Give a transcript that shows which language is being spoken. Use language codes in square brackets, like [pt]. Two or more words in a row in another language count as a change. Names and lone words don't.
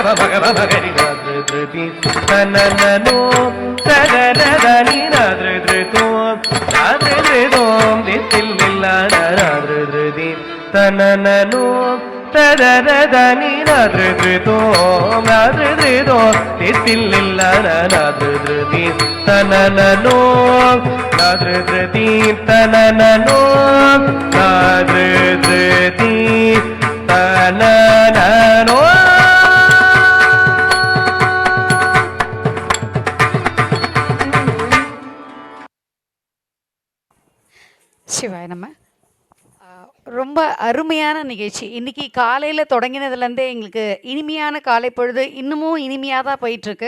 [ta] ಭಗವ ಭಗರಿ ನಾದೃತಿ ತನನೋ ತಗರದ ನೀನಾದೃತೋ ನಾದೃತೋಂ ದಿತ್ತಿಲ್ಲ ನಾದೃತಿ ತನನೋ ತದರದ ನೀನಾದೃತೋಂ ನಾದೃತೋಂ ದಿತ್ತಿಲ್ಲ ನಾದೃತಿ ತನನೋ ನಾದೃತಿ ತನನೋ ನಾದೃತಿ ತನನೋ சிவாய நம்ம ரொம்ப அருமையான நிகழ்ச்சி. இன்றைக்கி காலையில் தொடங்கினதுலேருந்தே எங்களுக்கு இனிமையான காலை பொழுது இன்னமும் இனிமையாக தான் போயிட்டுருக்கு.